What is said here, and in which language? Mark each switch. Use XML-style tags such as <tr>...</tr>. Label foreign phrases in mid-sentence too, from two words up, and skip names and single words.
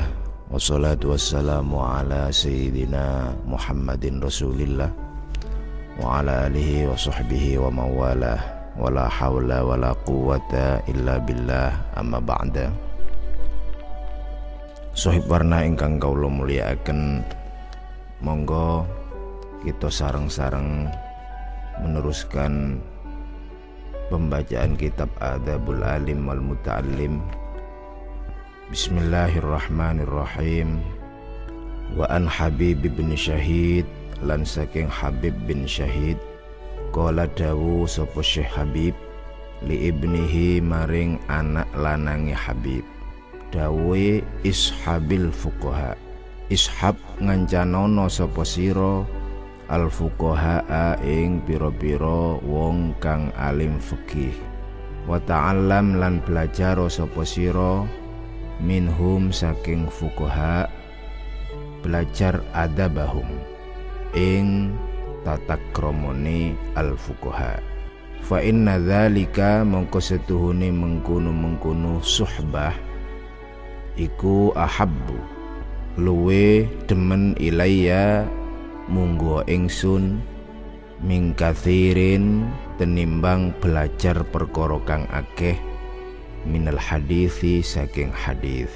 <ar>والصلاة والسلام على سيدنا محمد رسول الله وعلى آله وصحبه ومولاه. ولا حول ولا قوة إلا بالله، أما بعد.</ar> <jv>Sohib warna ingkang kawula mulyakaken, monggo kita sareng-sareng</jv> <id>meneruskan pembacaan</id> <jv>kitab Adabul Alim wal Muta'allim.</jv> <ar>بسم الله الرحمن الرحيم. وعن</ar> <jv>Habib bin Syahid, lan saking Habib bin Syahid, qala dawu sapa Syekh Habib</jv> <ar>لابنه</ar> <jv>maring anak lanange Habib, dawe</jv> <ar>اصحب الفقهاء,</ar> <jv>ishab ngancanono sapa sira</jv> <ar>الفقهاء</ar> <jv>ing pira-pira wong kang alim fikih,</jv> <ar>وتعلم</ar> <jv>lan belajar sapa sira minhum saking fuqaha, belajar adabahum ing tata kramane</jv> <ar>الفقهاء. فإن ذلك</ar> <jv>mongko setuhune mengkono suhbah iku ahabbu luwe demen ilayya munggo ingsun</jv> <ar>من كثير</ar> <jv>tenimbang belajar perkara kang akeh</jv> <ar>من الحديث</ar> <jv>saking hadis.</jv>